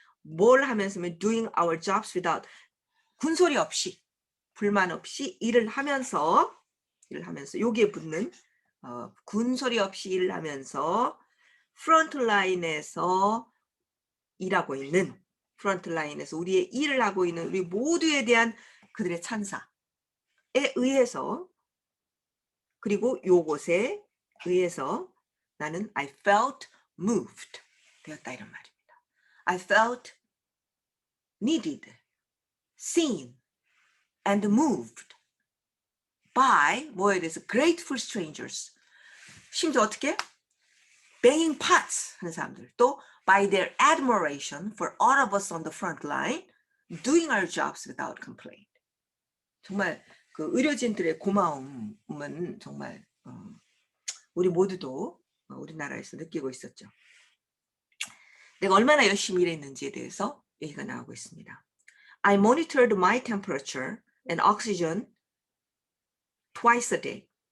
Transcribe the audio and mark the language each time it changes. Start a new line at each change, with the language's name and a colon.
Korean: 뭘 하면서면
English: doing our jobs without,
Korean: 군소리 없이, 불만 없이 일을 하면서 여기에 붙는 군소리 없이 일을 하면서 프론트라인에서 일하고 있는, 프론트라인에서 우리의 일을 하고 있는 우리 모두에 대한 그들의 찬사에 의해서, 그리고 요것에 의해서 나는
English: I felt moved
Korean: 되었다, 이런 말입니다.
English: I felt needed, seen, and moved by
Korean: 뭐에 대해서
English: grateful strangers.
Korean: 심지어 어떻게?
English: banging pots
Korean: 하는 사람들. 또
English: by their admiration for all of us on the front line, doing our jobs without complaint.
Korean: 정말 그 의료진들의 고마움은 정말 우리 모두도 우리나라에서 느끼고 있었죠. 내가 얼마나 열심히 일했는지에 대해서 얘기가 나오고 있습니다.
English: I monitored my temperature and oxygen twice a day.